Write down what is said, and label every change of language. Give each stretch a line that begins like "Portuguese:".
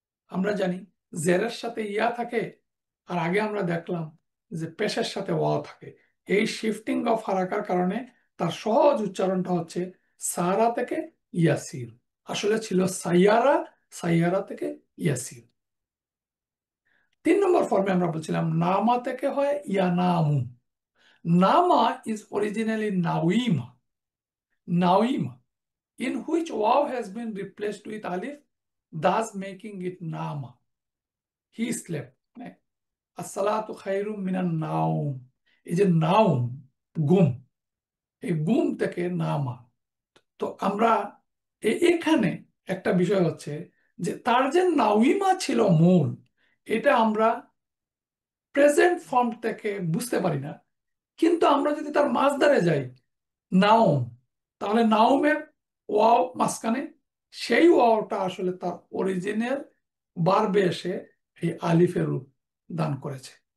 Bangla: আমরা জানি জেরের সাথে ইয়া থাকে, আর আগে আমরা দেখলাম যে পেশের সাথে ওয়াও থাকে। এই শিফটিং অফ হারাকার কারণে তার সহজ উচ্চারণটা হচ্ছে সারা থেকে ইয়াসির, আসলে ছিল সাইয়ারা, সাইয়ারা থেকে ইয়াসির। 3 নম্বর ফর্মে আমরা বলছিলাম নামা থেকে হয় ইয়ানামু।
English: নামা ইজ অরিজিনালি নাউইমা, নাউইমা, in which waw has been replaced with alif, thus making it nama. He slept.
Arabic: আসসালাতু খায়রুম মিনান নাউম,
Bangla: এই যে নাউম, ঘুম, এই ঘুম থেকে নামা। তো আমরা এখানে একটা বিষয় হচ্ছে যে তার যে নাউইমা ছিল মূল, এটা আমরা প্রেজেন্ট ফর্ম থেকে বুঝতে পারি না, কিন্তু আমরা যদি তার মাঝধারে যাই নাউম, তাহলে নাউমের ওয়াও মাঝখানে, সেই ওয়াওটা আসলে তার অরিজিনাল বারবে এসে এই আলিফের রূপ দান করেছে।